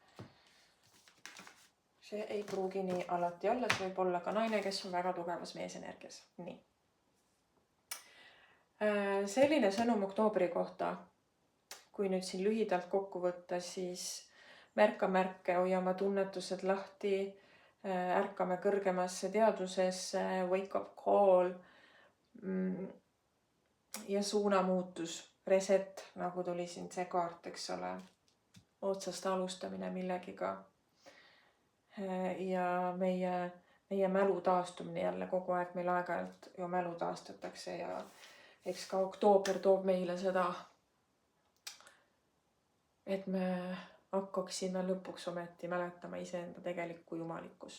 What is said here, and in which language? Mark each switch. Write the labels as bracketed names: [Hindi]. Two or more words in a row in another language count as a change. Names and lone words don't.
[Estonian] See ei pruugi nii alati olla, see võib olla ka naine, kes on väga tugevas meesenergias. Nii. Selline sõnum oktoobri kohta. Kui nüüd siin lühidalt kokku võtta, siis märka märke, hoiame tunnetused lahti, ärkame kõrgemasse teadvusesse, [English] wake up call [Estonian] ja suunamuutus, reset, nagu tuli siin see kaart, eks ole, otsast alustamine millegiga. Ja meie mälu taastumine jälle kogu aeg, meil aeg-ajalt ju mälu taastatakse ja eks ka oktoober toob meile seda, et me hakkaksime lõpuks ometi mäletama iseenda tegelikku jumalikkust.